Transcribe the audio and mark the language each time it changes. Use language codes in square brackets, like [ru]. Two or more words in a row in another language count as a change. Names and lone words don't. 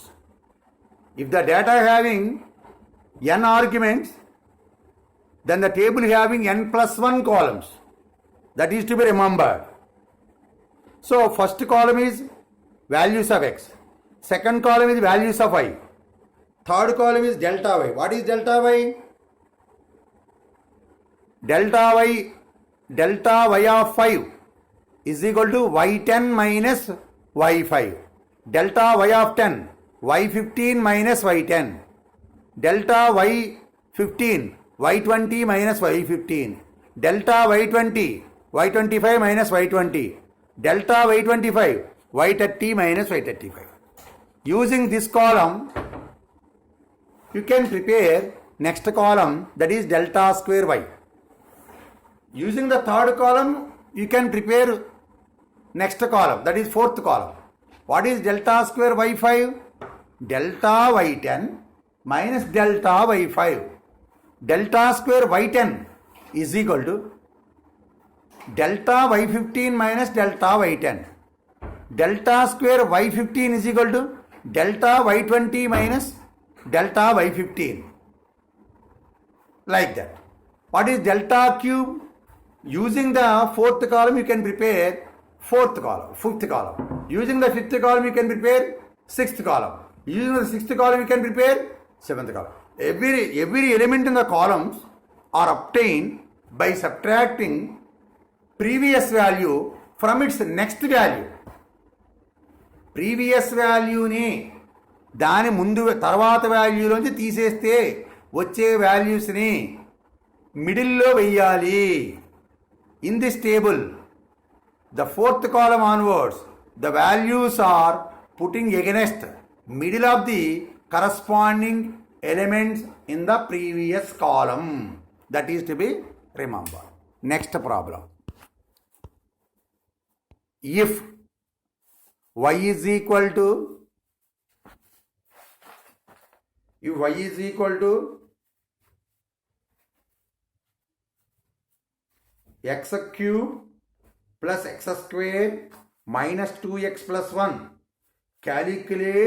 [en] If the data having n arguments, then the table having n plus 1 columns. That is to be remembered. So first column is values of x, second column is values of y, third column is delta y. What is delta y? Delta y of 5 is equal to y10 minus y5. Delta y of 10, y15 minus y10. Delta y15, y20 minus y15. Delta y20, y25 minus y20. Delta y25, y30 minus y35. Using this column, you can prepare next column, that is delta square y. Using the third column, you can prepare next column, that is fourth column. What is delta square y5? Delta y10 minus delta y5. Delta square y10 is equal to delta y15 minus delta y10. Delta square y15 is equal to delta y20 minus delta y15. Like that. What is delta cube? Using the fourth column, you can prepare fifth column. Using the fifth column, you can prepare sixth column. Using the sixth column, you can prepare seventh column. Every element in the columns are obtained by subtracting previous value from its next value. [te] ప్రీవియస్ వాల్యూని దాని ముందు తర్వాత వాల్యూలోంచి తీసేస్తే వచ్చే వాల్యూస్ని మిడిల్లో వెయ్యాలి. [en] in this table, the fourth column onwards, the values are putting against middle of the corresponding elements in the previous column. that is to be remember. next problem. If y is equal to x cube plus x square minus 2x plus 1, calculate